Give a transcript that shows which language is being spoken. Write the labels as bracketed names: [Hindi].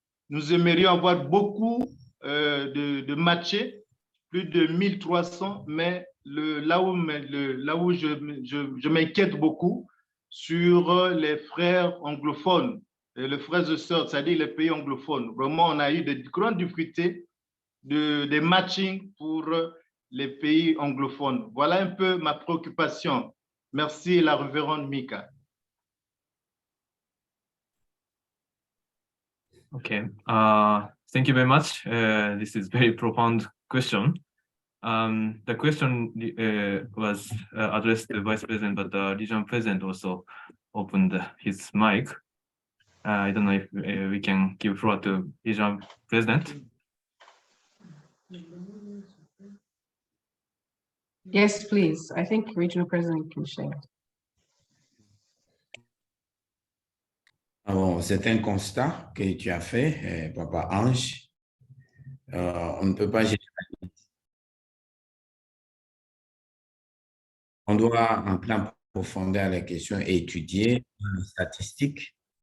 [French] Nous aimerions avoir beaucoup de matchés, plus de 1300, mais là où je m'inquiète beaucoup sur les frères anglophones, les frères et sœurs, c'est-à-dire les pays anglophones. Vraiment, on a eu de grandes difficultés de matching pour les pays anglophones. Voilà un peu ma préoccupation. Merci, la révérende Mika. [English] Okay, thank you very much. This is very profound question. The question was addressed to the Vice President, but the region President also opened his mic. I don't know if we can give floor to region President. Yes, please. I think Regional President can share. [French] Bon, c'est un constat que tu as fait, Papa Ange. On ne peut pas généraliser. On doit entrer en profondeur à la question et étudier les statistiques.